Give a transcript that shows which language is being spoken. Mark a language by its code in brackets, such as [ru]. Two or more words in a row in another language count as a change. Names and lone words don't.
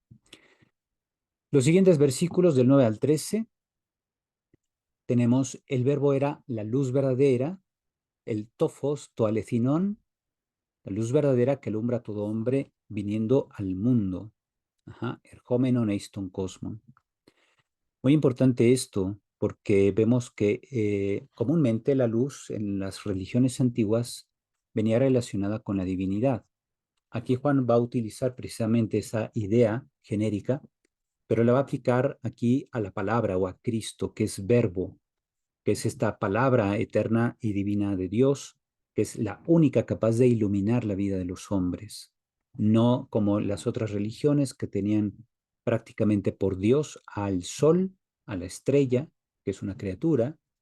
[es] Los siguientes versículos del 9 al 13 tenemos el verbo era la luz verdadera, el [el] τὸ φῶς τὸ ἀληθινόν, [es] la luz verdadera que alumbra a todo hombre viniendo al mundo. Ajá, [el] ἐρχόμενον εἰς τὸν κόσμον. [es] Muy importante esto, porque vemos que comúnmente la luz en las religiones antiguas venía relacionada con la divinidad. Aquí Juan va a utilizar precisamente esa idea genérica, pero la va a aplicar aquí a la palabra o a Cristo, que es verbo, que es esta palabra eterna y divina de Dios, que es la única capaz de iluminar la vida de los hombres, no como las otras religiones que tenían prácticamente por Dios al sol, a la estrella, que es una criatura,